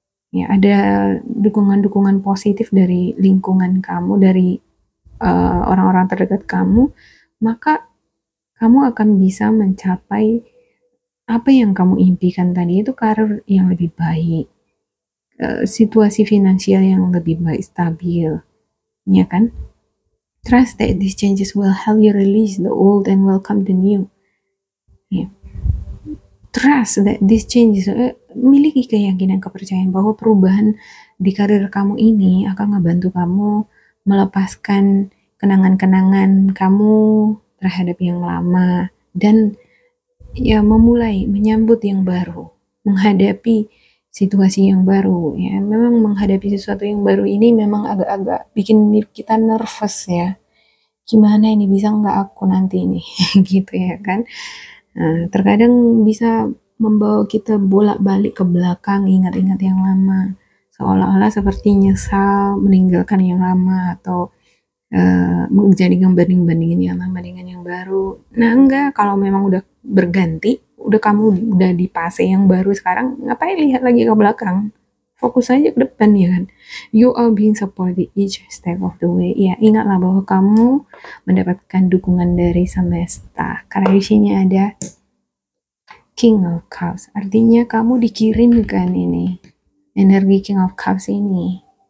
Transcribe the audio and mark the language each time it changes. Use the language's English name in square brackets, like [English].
[Indonesian] Ya, ada dukungan-dukungan positif dari lingkungan kamu, dari orang-orang terdekat kamu, maka kamu akan bisa mencapai apa yang kamu impikan tadi, itu karir yang lebih baik, situasi finansial yang lebih baik, stabil, ya kan? [English] Trust that these changes will help you release the old and welcome the new. Yeah. Trust that these changes, [Indonesian] miliki keyakinan, kepercayaan bahwa perubahan di karir kamu ini akan ngebantu kamu melepaskan kenangan-kenangan kamu terhadap yang lama, dan ya memulai menyambut yang baru, menghadapi situasi yang baru ya. Memang menghadapi sesuatu yang baru ini memang agak-agak bikin kita nervous ya. Gimana ini, bisa nggak aku nanti ini gitu ya kan. Nah, terkadang bisa membawa kita bolak-balik ke belakang, ingat-ingat yang lama, seolah-olah seperti nyesal meninggalkan yang lama atau menjadikan banding-bandingin yang lama dengan yang baru. Nah enggak, kalau memang udah berganti, udah kamu udah di fase yang baru sekarang, ngapain lihat lagi ke belakang? Fokus aja ke depan ya kan. [English] You are being supported each step of the way. [Indonesian] Ya, ingatlah bahwa kamu mendapatkan dukungan dari semesta. Karena di sini ada King of Cups. Artinya kamu dikirimkan ini energi King of Cups ini.